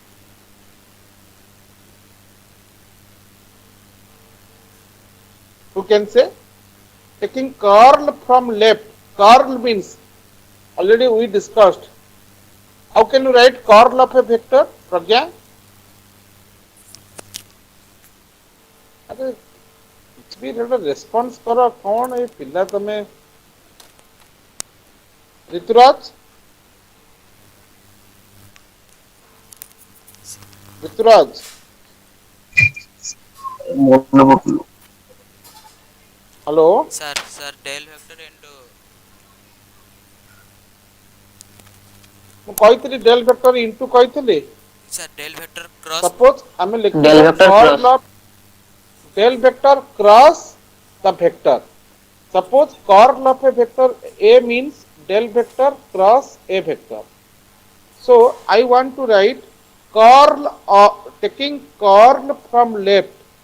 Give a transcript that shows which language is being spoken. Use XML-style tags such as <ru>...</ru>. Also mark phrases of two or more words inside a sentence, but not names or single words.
<en>Who can say? Taking curl from left. Curl means already we discussed. How can you write curl of a vector? Pragya?</en> <hi>अरे कुछ भी रेस्पॉन्स करो कौन है</hi> <or>ପିଲା ତମେ</or> <hi>ऋतुराज ऋतुराज हेलो</hi> <en>Sir, del vector into</en> <or>ମୁଁ କହିଥିଲି</or> <en>del vector into</en> <or>କହିଥିଲି</or> <en>sir del vector cross</en> <or>suppose ଆମେ</or> <en>Del</en> <or>ଲେଖିବା</or> <en>vector curl cross. of del vector cross the vector. Suppose curl of a vector A means del vector cross a vector. So I want to write curl of taking curl from left.</en>